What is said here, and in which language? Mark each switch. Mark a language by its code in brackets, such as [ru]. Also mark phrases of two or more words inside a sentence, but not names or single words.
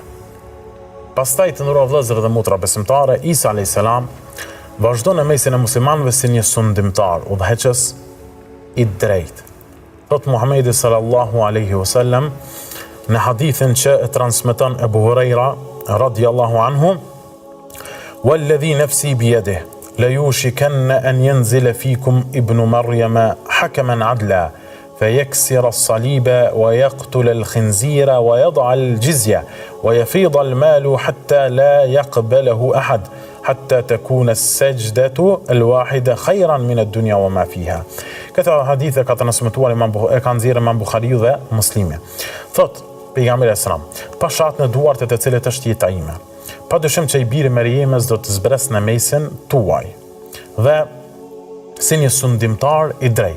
[sq] Pastaj të nderuar vëllezër dhe motra besimtare, Isa a.s. vazhdon në mesin e muslimanëve si një sundimtar, udhëheqës i drejtë. Thot Muhamedi [ar] صلى الله عليه وسلم [sq] në hadithin që e transmeton Ebu Huraira [ar] رضي الله عنه, "والذي نفسي بيده ليوشكن أن ينزل فيكم ابن مريم حكما عدلا فيكسر الصليب ويقتل الخنزير ويضع الجزية ويفيض المال حتى لا يقبله أحد حتى تكون السجدة الواحدة خيرا من الدنيا وما فيها." [sq] Këtë hadithe ka transmetuar e ka nxjerrë Imam Buhariu dhe Muslimi. Thot pejgamberi [ar] صلى الله عليه وسلم, [sq] "Pashat në duart e të cilët është jeta ime. Padyshim që i biri Meriemës do të zbres në mesin tuaj. Dhe si një sundimtar i drejtë.